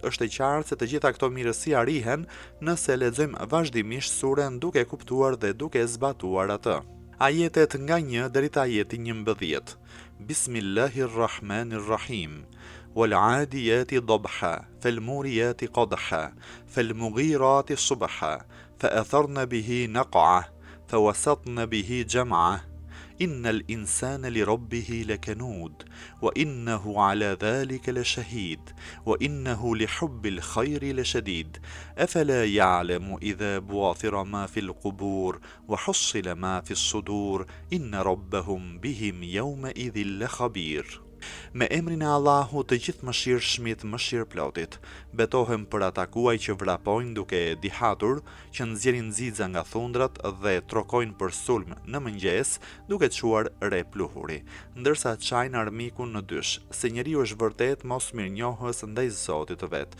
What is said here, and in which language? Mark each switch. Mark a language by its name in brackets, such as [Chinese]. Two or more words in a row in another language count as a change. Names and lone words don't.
[Albanian] Është e qartë se të gjitha këto mirësi arrihen nëse lexojmë vazhdimisht suren duke kuptuar dhe duke zbatuar atë. Ajetet nga 1 deri te ajeti 11. [Arabic] Bismillahirrahmanirrahim. والعاديات ضبحا فالموريات قدحا فالمغيرات صبحا فأثرن به نقعا فوسطن به جمعا. إن الإنسان لربه لكنود وإنه على ذلك لشهيد وإنه لحب الخير لشديد. أفلا يعلم إذا بعثر ما في القبور وحصل ما في الصدور إن ربهم بهم يومئذ لخبير. [Albanian] Me emrin e Allahut të gjithë mëshirshmit, mëshirëplotit. Betohem për ata kuaj që vrapojnë duke dihatur, që nxjerrin nxiza nga thundrat dhe trokojnë për sulm në mëngjes duke çuar re pluhuri, ndërsa çajnë armikun në dysh, se njeriu është vërtet mos mirënjohës ndaj Zotit të vet.